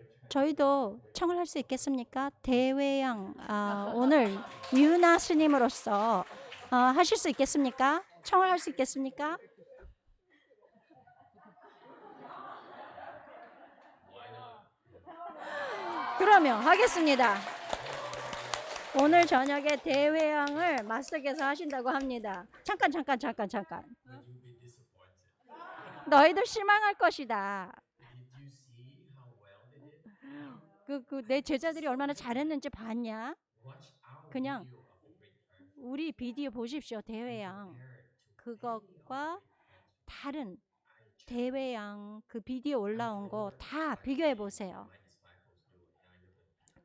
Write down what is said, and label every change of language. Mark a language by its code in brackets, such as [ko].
[ko] 저희도 청을 할 수 있겠습니까? 대회양 오늘 유나 스님으로서 하실 수 있겠습니까? 청을 할 수 있겠습니까? 그러면 하겠습니다. 오늘 저녁에 대회양을 마스터께서 하신다고 합니다. 잠깐. [en] Will you be disappointed? [ko] 너희들 실망할 것이다. [en] Did you see how well they did? [ko] 내 제자들이 얼마나 잘했는지 봤냐? [en] Watch our [ko] 그냥 [en] video of the Great Triumph. [ko] 우리 비디오 보십시오. 대회양. [en] Compare it to [ko] 그것과 다른 대회양 그 비디오 올라온 거 다 비교해 보세요. [en] my disciples do it. Now you can,